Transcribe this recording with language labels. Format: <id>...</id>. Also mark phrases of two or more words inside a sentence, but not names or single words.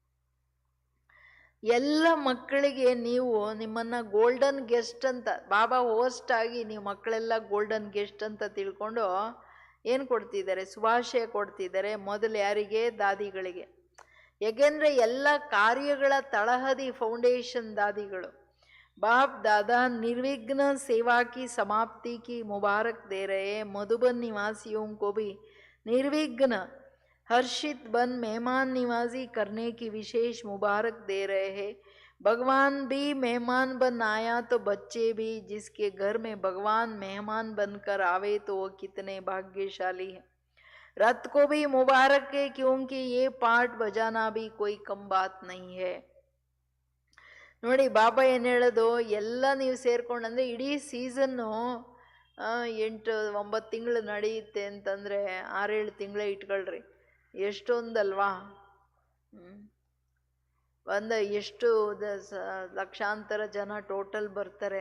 <kn>ಎಲ್ಲ ಮಕ್ಕಳಿಗೆ ನೀವು ನಿಮ್ಮನ್ನು</kn> <en>golden guest</en> <kn>ಅಂತ, ಬಾಬಾ ಹೋಸ್ಟ್ ಆಗಿ ನೀವು ಮಕ್ಕಳೆಲ್ಲ</kn> <en>golden guest</en> <kn>ಅಂತ ತಿಳ್ಕೊಂಡು ಏನು ಕೊಡ್ತಿದ್ದಾರೆ? ಶುಭಾಶಯ ಕೊಡ್ತಿದ್ದಾರೆ. ಮೊದಲು ಯಾರಿಗೆ? ದಾದಿಗಳಿಗೆ. ಏಕೆಂದರೆ ಎಲ್ಲ ಕಾರ್ಯಗಳ ತಳಹದಿ ಫೌಂಡೇಶನ್ ದಾದಿಗಳು.</kn> <hi>बाप दादा निर्विघ्न सेवा की समाप्ति की मुबारक दे रहे हैं। मधुबन निवासियों को भी निर्विघ्न हर्षित बन मेहमान निवाजी करने की विशेष मुबारक दे रहे हैं। भगवान भी मेहमान बन आया तो बच्चे भी, जिसके घर में भगवान मेहमान बनकर आवे तो वो कितने भाग्यशाली है। रथ को भी मुबारक है, क्योंकि ये पाठ बजाना भी कोई कम बात नहीं है।</hi> <kn>ನೋಡಿ ಬಾಬಾ ಏನು ಹೇಳೋದು, ಎಲ್ಲ ನೀವು ಸೇರ್ಕೊಂಡು ಅಂದರೆ ಇಡೀ ಸೀಸನ್ನು 8-9 ತಿಂಗಳು ನಡೆಯುತ್ತೆ ಅಂತಂದರೆ 6-7 ತಿಂಗಳೇ ಇಟ್ಕೊಳ್ರಿ, ಎಷ್ಟೊಂದಲ್ವಾ. ಎಷ್ಟು ಲಕ್ಷಾಂತರ ಜನ ಟೋಟಲ್ ಬರ್ತಾರೆ.</kn>